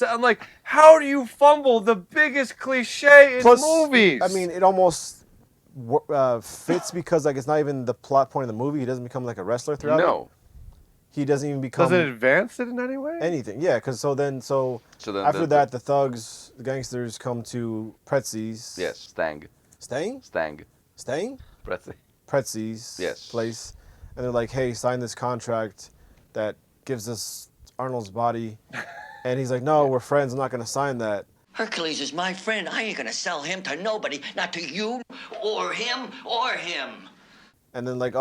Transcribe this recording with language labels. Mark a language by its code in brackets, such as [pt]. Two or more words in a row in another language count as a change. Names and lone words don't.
[en] I'm like, how do you fumble the biggest cliche in movies? I mean, it almost fits because like it's not even the plot point of the movie. He doesn't become like a wrestler throughout. No. He doesn't even become. Does it advance it in any way? Anything? Yeah, because so then after that, the thugs, the gangsters come to Pretzi's. Yes, Stang. Stang? Stang. Stang? Pretzi. Pretzi's Yes. place, and they're like, "Hey, sign this contract that gives us Arnold's body," and he's like, "No, we're friends. I'm not gonna sign that." Hercules is my friend. I ain't gonna sell him to nobody, not to you, or him, or him. And then like,